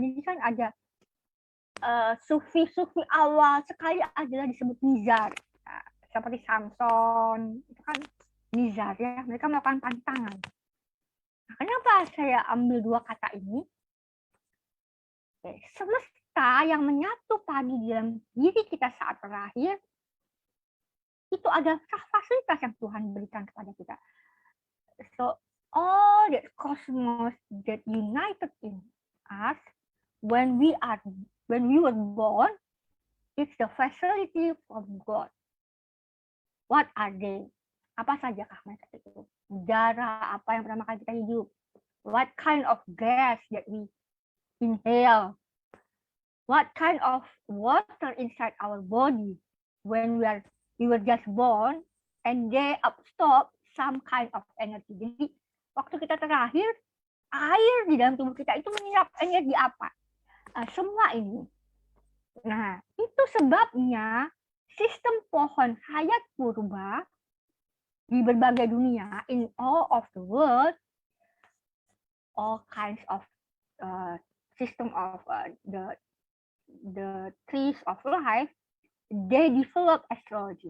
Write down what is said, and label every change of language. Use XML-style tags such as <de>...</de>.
<id>Jadi kan ada sufi awal sekali adalah disebut nizar, seperti Samson itu kan nizar ya, mereka melakukan pantangan. Nah, kenapa saya ambil dua kata ini? Semesta yang menyatu padu di dalam diri kita saat terakhir itu adalah fasilitas yang Tuhan berikan kepada kita.</id> <en>So all the cosmos that united in us when we were born, it's the facility from God. What are they?</en> <id>Apa sajakah mereka itu? Darah apa yang pertama kali kita hidup?</id> <en>What kind of gas that we inhale? What kind of water inside our body when we were just born and they absorb some kind of energy.</en> <id>Jadi waktu kita terakhir, air di dalam tubuh kita itu menyerap energi apa? Semua ini. Nah, itu sebabnya sistem pohon hayat purba di berbagai dunia,</id> <en>in all of the world, all kinds of system of the trees of life, they develop astrology.</en>